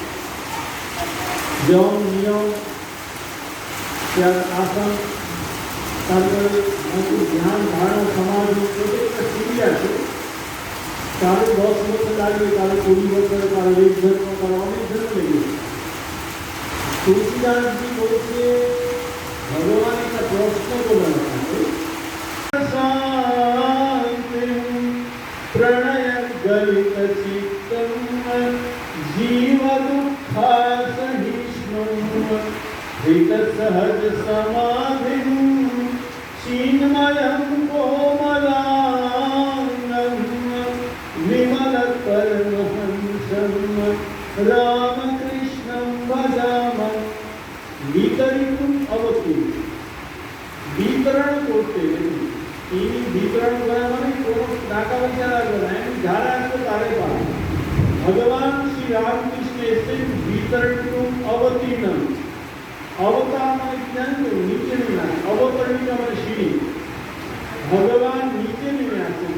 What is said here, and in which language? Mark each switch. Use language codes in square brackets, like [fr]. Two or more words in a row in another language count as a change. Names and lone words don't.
[bn] যম নিয়ম আসন, তারপরে ধ্যান ধারণা সমাধি, প্রত্যেকটা সিঁড়ি আছে। কারো 10 বছর লাগবে, কারো 20 বছর, কারো 1 জন্ম, কারো অনেক জন্ম লেগে। তুলসীদাসজি বলছে ভগবান একটা প্রশ্ন করলেন, [sa] शान्तिं प्रणयगलितचित्तं जीवदुःखासहिष्णुं हृतसहजसमाधिं चिन्मयं कोमलाङ्गं विमलपरमहंसं रामकृष्णं भजामः। वितरितुम अवतु वितरण [bn] করতে তিনি বিতরণ করা মানে কোনো টাকা পয়সা লাগবে না, যারা আসবে তারাই পাবে। ভগবান শ্রী রামকৃষ্ণ এসেছেন [sa] বিতরণতুম অবতীর্ণম। [bn] অবতার মানে কি জানেন? নিচে নেমে আসে। অবতরণিত মানে সিঁড়ি। ভগবান নিচে নেমে আসেন।